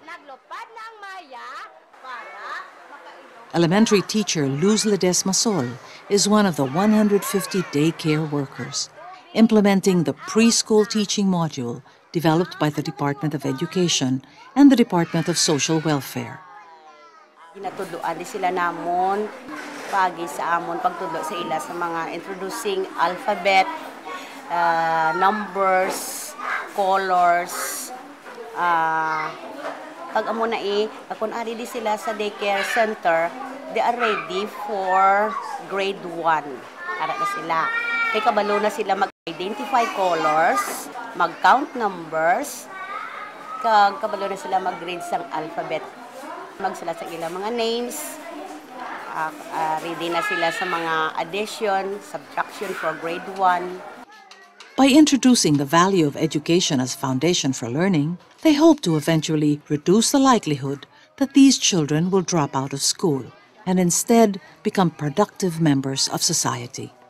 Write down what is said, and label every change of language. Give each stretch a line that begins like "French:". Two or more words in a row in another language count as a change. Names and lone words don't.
English: Elementary teacher Luz Ledesma Sol is one of the 150 daycare workers, implementing the preschool teaching module developed by the Department of Education and the Department of Social Welfare.
Hiligaynon: Ginatudloan din sila namon pagi sa amon pagtudlo sa ila sa mga
English: introducing alphabet, numbers, colors,
Hiligaynon: pag amo na kung ari di sila sa daycare center,
English: they are ready for grade 1.
Hiligaynon: Ara na sila. Kay kabalo na sila mag-identify colors, mag-count numbers, kag kabalo na sila mag-grade sang alphabet. Magsala sa ilang mga names, Ready na sila sa mga
English: addition, subtraction for grade 1. By introducing the value of education as a foundation for learning, they hope to eventually reduce the likelihood that these children will drop out of school and instead become productive members of society.